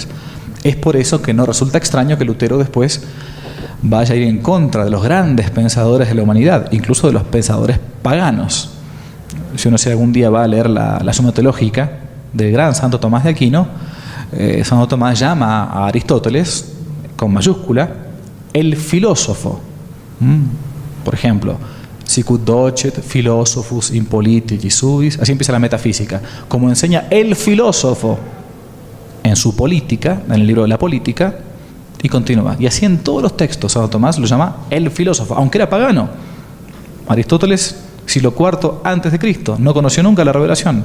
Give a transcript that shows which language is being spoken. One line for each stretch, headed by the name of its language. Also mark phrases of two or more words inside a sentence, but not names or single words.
Spanish: Es por eso que no resulta extraño que Lutero después vaya a ir en contra de los grandes pensadores de la humanidad, incluso de los pensadores paganos. Si uno algún día va a leer la Suma Teológica del gran Santo Tomás de Aquino, Santo Tomás llama a Aristóteles, con mayúscula, el filósofo. Por ejemplo,
Latin: sicut docet philosophus in politici suis,
Spanish: así empieza la metafísica, como enseña el filósofo en su política, en el libro de la política, y continúa. Y así en todos los textos Santo Tomás lo llama el filósofo, aunque era pagano. Aristóteles, siglo IV antes de Cristo, no conoció nunca la revelación.